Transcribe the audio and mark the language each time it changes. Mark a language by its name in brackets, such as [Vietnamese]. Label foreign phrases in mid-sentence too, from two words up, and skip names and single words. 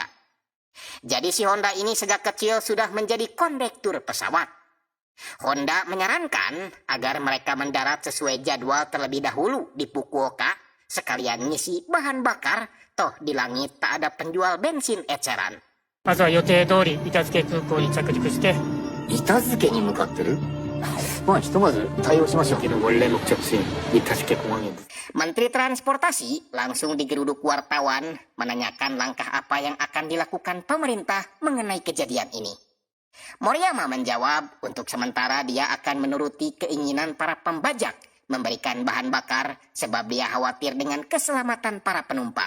[Indonesian] Jadi si Honda ini sejak kecil sudah menjadi kondektur pesawat. Honda menyarankan agar mereka mendarat sesuai jadwal terlebih dahulu di Fukuoka, sekalian ngisi bahan bakar, toh di langit tak ada penjual bensin eceran. [Japanese] まずは予定通り板付空港に着陸して板付に向かってる。まあひとまず対応しましょう。 [Korean] 원래 목적지인 이타스케 공항입니다. [Indonesian] Menteri Transportasi langsung digeruduk wartawan menanyakan langkah apa yang akan dilakukan pemerintah mengenai kejadian ini. Moriyama menjawab untuk sementara dia akan menuruti keinginan para pembajak memberikan bahan bakar sebab dia khawatir dengan keselamatan para penumpang.